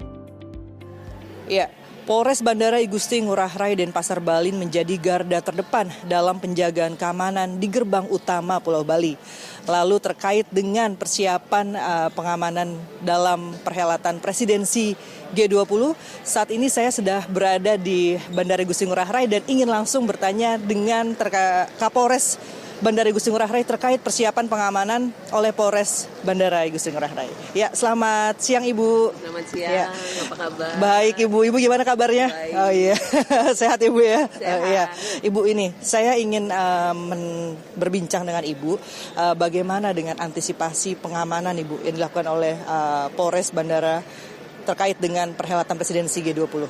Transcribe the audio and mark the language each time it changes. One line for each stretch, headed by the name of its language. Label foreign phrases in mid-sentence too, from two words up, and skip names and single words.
Indonesian: Ya, Polres Bandara I Gusti Ngurah Rai Denpasar Bali menjadi garda terdepan dalam penjagaan keamanan di gerbang utama Pulau Bali. Lalu terkait dengan persiapan pengamanan dalam perhelatan presidensi G20, saat ini saya sudah berada di Bandara I Gusti Ngurah Rai dan ingin langsung bertanya dengan Kapolres Bandara I Gusti Ngurah Rai terkait persiapan pengamanan oleh Polres Bandara I Gusti Ngurah Rai. Ya, selamat siang Ibu. Selamat siang, ya. Apa kabar? Baik Ibu, Ibu gimana kabarnya? Baik. Oh iya, sehat Ibu ya? Sehat. Ya. Ibu ini, saya ingin berbincang dengan Ibu bagaimana dengan antisipasi pengamanan Ibu yang dilakukan oleh Polres Bandara terkait dengan perhelatan presidensi G20.